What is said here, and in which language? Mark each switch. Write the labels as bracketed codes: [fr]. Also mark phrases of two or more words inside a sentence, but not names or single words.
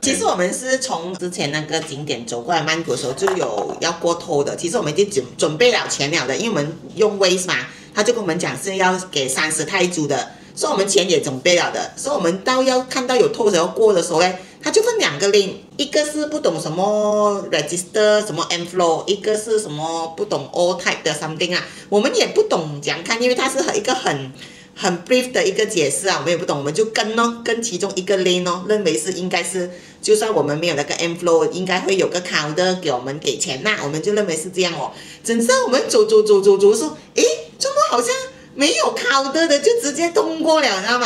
[zh] 其實我們是從之前那個景點走過來曼谷的時候就有要過toll的，其實我們已經準備了錢了的，因為我們用 Waze 嘛，他就跟我們講是要給30泰銖的，所以我們錢也準備了的，所以我們到要看到有toll要過的時候呢，它就分2個 lane，一個是不懂什麼 register 什麼 M-Flow， 一個是什麼不懂 [en] all type [zh] 的 something 啊，我們也不懂怎樣看，因為它是一個很 brief 的一個解釋啊，我們也不懂，我們就跟其中一個 lane 哦，認為是應該是，就算我們沒有那個 M-Flow， 應該會有個 counter 給我們給錢吶，我們就認為是這樣哦。整上我們走說，誒，怎麼好像沒有 counter 的就直接通過了，你知道嗎？